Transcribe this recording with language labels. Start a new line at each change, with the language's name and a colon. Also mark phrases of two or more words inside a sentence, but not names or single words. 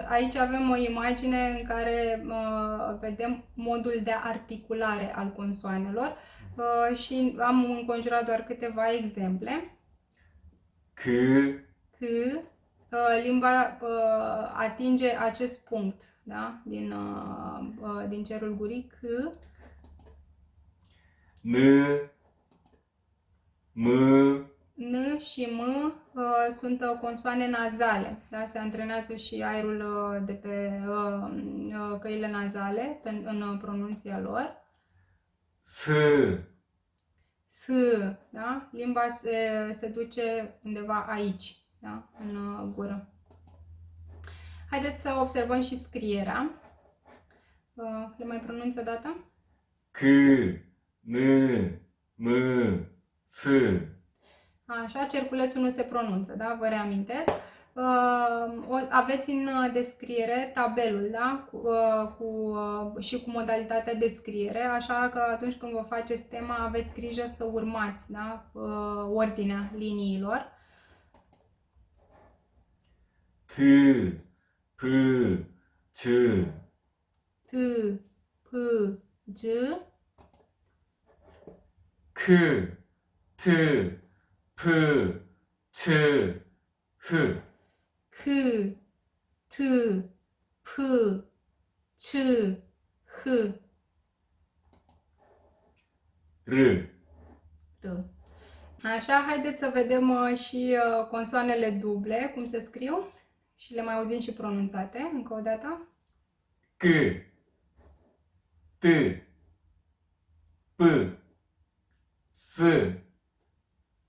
Romanian: Aici avem o imagine în care vedem modul de articulare al consoanelor și am înconjurat doar câteva exemple.
Korean: 그,
Romanian: Limba atinge acest punct, da? Din cerul gurii.
Korean: 느, 무,
Romanian: N și M sunt consoane nazale, da? Se antrenează și aerul de pe căile nazale în pronunția lor.
Korean: 스,
Romanian: S, da? Limba se duce undeva aici, da? În gură. Haideți să observăm și scrierea. Le mai pronunț o dată?
Korean: 그, 느, 무, 스.
Romanian: Așa, cerculețul nu se pronunță, da? Vă reamintesc. Aveți în descriere tabelul, da? Și cu modalitatea de scriere, așa că atunci când vă faceți tema aveți grijă să urmați, da? Ordinea liniilor.
Korean: 드, 브, 즈.
Romanian: T, P, G.
Korean: 크, 트, 프, 츠, 흐.
Romanian: C, T, P, C, H,
Korean: 르.
Romanian: R. Așa, haideți să vedem și consoanele duble, cum se scriu. Și le mai auzim și pronunțate, încă o dată. C, T, P, S, C.